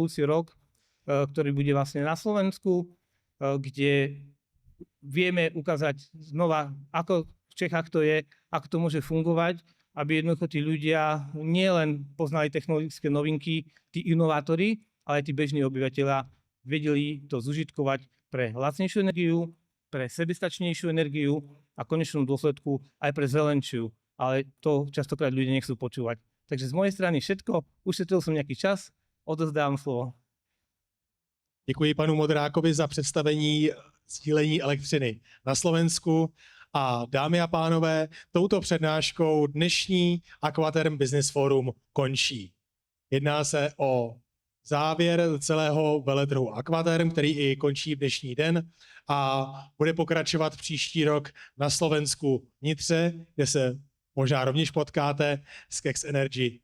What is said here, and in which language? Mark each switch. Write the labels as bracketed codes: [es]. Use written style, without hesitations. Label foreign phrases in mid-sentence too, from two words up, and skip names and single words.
[sk] budúci rok, ktorý bude vlastne na Slovensku, kde vieme ukázať znova, ako v Čechách to je, ako to môže fungovať, aby jednoducho tí ľudia nielen poznali technologické novinky, tí inovátori, ale aj tí bežní obyvateľia vedeli to zužitkovať pre lacnejšiu energiu, pre sebestačnejšiu energiu a v konečnom dôsledku aj pre zelenšiu. Ale to častokrát ľudia nechcú počúvať. Takže z mojej strany všetko. Ušetril som nejaký čas, odovzdám slovo. [cs] Děkuji panu Modrákovi za představení sdílení elektřiny na Slovensku. A dámy a pánové, touto přednáškou dnešní Aquaterm Business Forum končí. Jedná se o závěr celého veletrhu Aquaterm, který i končí v dnešní den a bude pokračovat příští rok na Slovensku v Nitře, kde se možná rovněž potkáte s Kex Energy.